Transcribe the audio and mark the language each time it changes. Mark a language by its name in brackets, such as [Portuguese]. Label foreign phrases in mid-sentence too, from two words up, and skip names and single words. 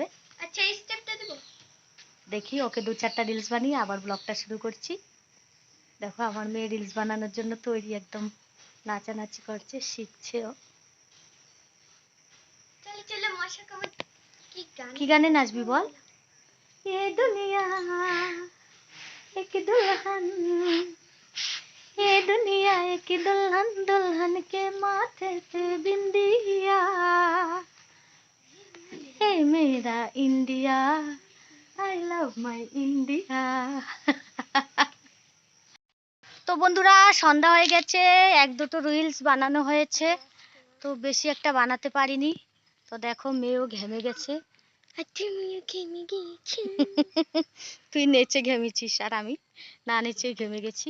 [Bangla] আচ্ছা, এই স্টেপটা দেবো। দেখি ওকে 2-4টা রিলস বানিয়ে আবার ব্লগটা শুরু করছি। দেখো আমার মেয়ে রিলস বানানোর জন্য তৈরি, একদম নাচানাচি করছে, শিখছে ও। চলো চলো, মশা কামড়। কি গানে নাচবি বল? [Hindi] ये दुनिया एक दुल्हन, ये दुनिया एक दुल्हन, दुल्हन के माथे पे बिंदिया, हे मेरा इंडिया, [English] I love my India. [Bangla] তো বন্ধুরা, সন্ধ্যা হয়ে গেছে, 1-2টো রিলস বানানো হয়েছে, তো বেশি একটা বানাতে পারিনি। তো দেখো মেয়েও ঘেমে গেছে। তুমিও ঘেমে গিয়েছো। তুই নেচে ঘেমেছিস আর আমি না নেচে ঘেমে গেছি।